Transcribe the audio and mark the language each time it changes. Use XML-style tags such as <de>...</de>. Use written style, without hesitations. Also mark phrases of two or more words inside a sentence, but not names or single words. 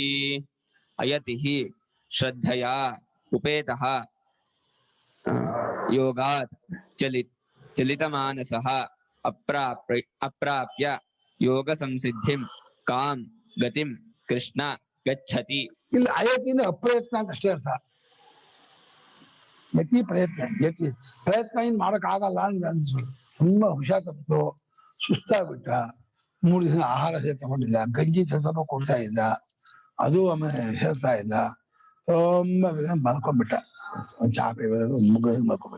<sa>ಅಯತಿ ಶ್ರದ್ಧಯಾ ಉಪೇತಃ ಯೋಗಾತ್ ಚಲಿತಮಾನಸಃ ಅಪ್ರಾಪ್ಯ ಯೋಗ ಸಂಸಿದ್ಧಿಂ ಕಾಂ ಗತಿಂ ಕೃಷ್ಣ ಗಚ್ಚತಿ.</sa> <kn>ಇಲ್ಲಿ ಅಯತಿನ ಅಪ್ರಯತ್ನ ಅಂತ ಅಷ್ಟೇ ಅರ್ಥ. ಯತಿ ಪ್ರಯತ್ನ, ಯತಿ ಪ್ರಯತ್ನ ಏನ್ ಮಾಡಕ್ ಆಗಲ್ಲ ಅಂತ ಅನ್ಸು. ತುಂಬಾ ಹುಷಾರ್ ತಪ್ಪಿತು, ಸುಸ್ತಾಗ್ಬಿಟ್ಟ, 3 ದಿನ ಆಹಾರ ತಗೊಂಡಿಲ್ಲ, ಗಂಜಿ ಸ್ವಲ್ಪ ಕೊಡ್ತಾ ಇದ್ದ, ಅದು ಆಮೇಲೆ ಹೇಳ್ತಾ ಇಲ್ಲ, ತುಂಬಾ ಮಲ್ಕೊಂಡ್ಬಿಟ್ಟ, ಒಂದ್ ಚಾಪೆ ಮುಗ ಮಲ್ಕೊಂಡ್ಬಿಟ್ಟ.</kn>